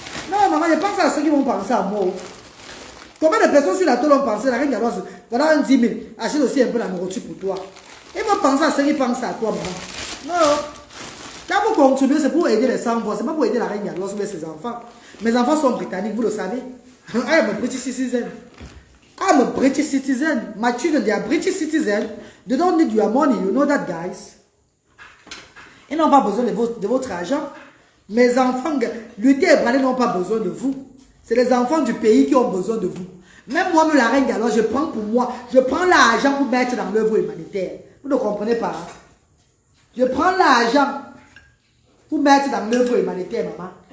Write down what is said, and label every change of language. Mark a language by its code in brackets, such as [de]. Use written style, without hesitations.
[fr] Non, maman, je pense à ceux qui vont penser à moi. Combien de personnes sur la toile ont pensé, la reine galloise, voilà un 10 000, achète aussi un peu la nourriture pour toi. Ils vont penser à ceux qui pensent à toi, maman. Non. Quand vous contribuez, c'est pour aider les sans-voix, c'est pas pour aider la reine galloise ou ses enfants. Mes enfants sont britanniques, vous le savez. [en] I am a British citizen. I'm a British citizen. My children, they are British citizens. They don't need your money, you know that, guys. [fr] Ils n'ont pas besoin de votre argent. Mes enfants, Luther et Brané n'ont pas besoin de vous. C'est les enfants du pays qui ont besoin de vous. Même moi, la reine galloise, je prends pour moi. Je prends l'argent pour mettre dans l'œuvre humanitaire. Vous ne comprenez pas. Hein? Je prends l'argent pour mettre dans l'œuvre humanitaire, maman.